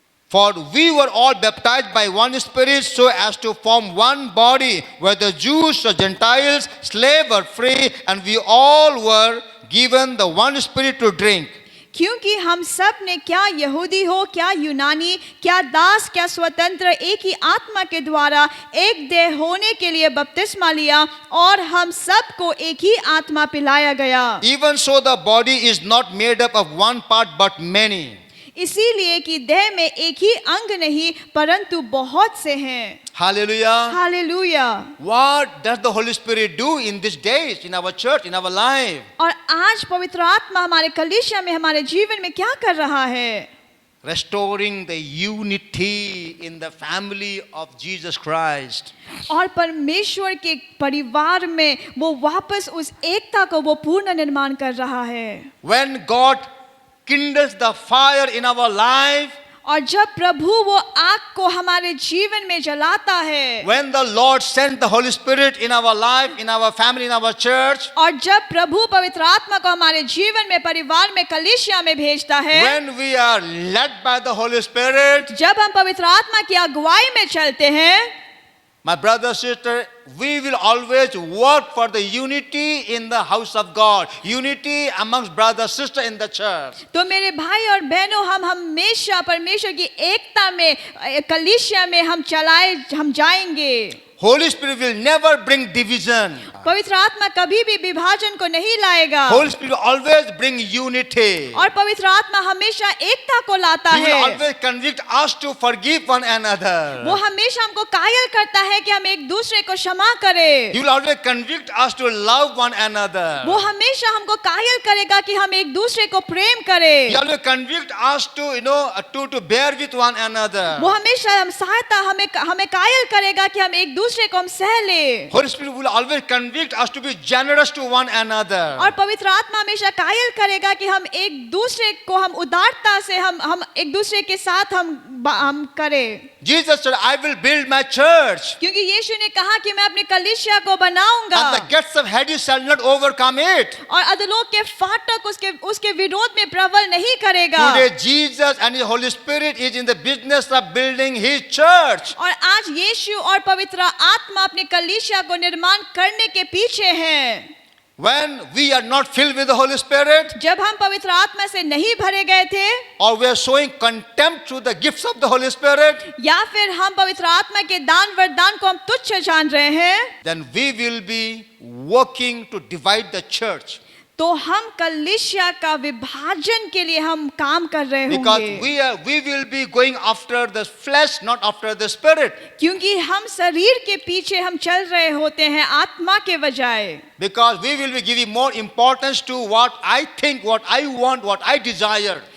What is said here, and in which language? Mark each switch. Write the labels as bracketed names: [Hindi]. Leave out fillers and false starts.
[English] For we were all baptized by one Spirit so as to form one body, whether Jews or Gentiles, slave or free, and we all were given the one Spirit to drink. [Hindi] क्योंकि हम सब ने क्या यहूदी हो क्या यूनानी क्या दास क्या स्वतंत्र एक ही आत्मा के द्वारा एक देह होने के लिए बपतिस्मा लिया और हम सबको एक ही आत्मा पिलाया गया। [English] Even so the body is not made up of one part but many. [Hindi] इसीलिए कि देह में एक ही अंग नहीं परंतु बहुत से हैं। [English] Hallelujah. [Hindi] Hallelujah. [English] What does the Holy Spirit do in these days, in our church, in our life? [Hindi] और आज पवित्र आत्मा हमारे कलीसिया में हमारे जीवन में क्या कर रहा है। [English] Restoring the unity in the family of Jesus Christ. [Hindi] और परमेश्वर के परिवार में वो वापस उस एकता को वो पूर्ण निर्माण कर रहा है। [English] When God kindles the fire in our life, [Hindi] और जब प्रभु वो आग को हमारे जीवन में जलाता है, [English] when the Lord sent the Holy Spirit in our life, in our family, in our church, [Hindi] और जब प्रभु पवित्र आत्मा को हमारे जीवन में परिवार में कलीसिया में भेजता है, [English] when we are led by the Holy Spirit, [Hindi] जब हम पवित्र आत्मा की अगुवाई में चलते हैं, [English] my brother, sister, we will always work for the unity in the house of God, unity amongst brother, sister in the church. [Hindi] तो मेरे भाई और बहनों हम हमेशा परमेश्वर की एकता में कलीसिया में हम जाएंगे। [English] Holy Spirit will never bring division. [Hindi] पवित्र आत्मा कभी भी विभाजन को नहीं लाएगा। [English] Holy Spirit will always bring unity. [Hindi] और पवित्र आत्मा हमेशा एकता को लाता [English] He will [Hindi] है। [English] always convict us to forgive one another. [Hindi] वो हमेशा हमको कायल करता है कि हम एक दूसरे को क्षमा करें। [English] He will always convict us to love one another. [Hindi] वो हमेशा हमको कायल करेगा कि हम एक दूसरे को प्रेम करें। [English] He will always convict us to bear with one another. [Hindi] वो हमेशा हम सहायता हमें कायल करेगा कि हम एक दूसरे को हम सह ले। [English] Holy Spirit will always convict us to be generous to one another. [Hindi] और पवित्र आत्मा हमेशा कायल करेगा कि हम एक दूसरे को हम उदारता से हम एक दूसरे के साथ हम करें। [English] Jesus said, I will build my church. [Hindi] क्योंकि यीशु ने कहा कि मैं अपनी कलीसिया को बनाऊंगा [English] And the gates of Hades shall not overcome it. [Hindi] और अधोलोक के फाटक उसके विरोध में प्रबल नहीं करेगा। [English] Today Jesus and His Holy Spirit is in the business of building His church. [Hindi] और आज यीशु और पवित्र आत्मा अपनी कलीसिया को निर्माण करने के पीछे हैं। [English] when we are not filled with the Holy Spirit, [Hindi] जब हम पवित्र आत्मा से नहीं भरे गए थे, [English] or we are showing contempt to the gifts of the Holy Spirit, [Hindi] या फिर हम पवित्र आत्मा के दान वरदान को हम तुच्छ जान रहे हैं, [English] then we will be working to divide the church. [Hindi] तो हम कलीसिया का विभाजन के लिए हम काम कर रहे [English] Because [Hindi] होंगे, [English] we will be going after the flesh, not after the spirit. [Hindi] क्योंकि हम शरीर के पीछे हम चल रहे होते हैं आत्मा के बजाय, [English] Because we will be giving more importance to what I think, what I want, what I desire.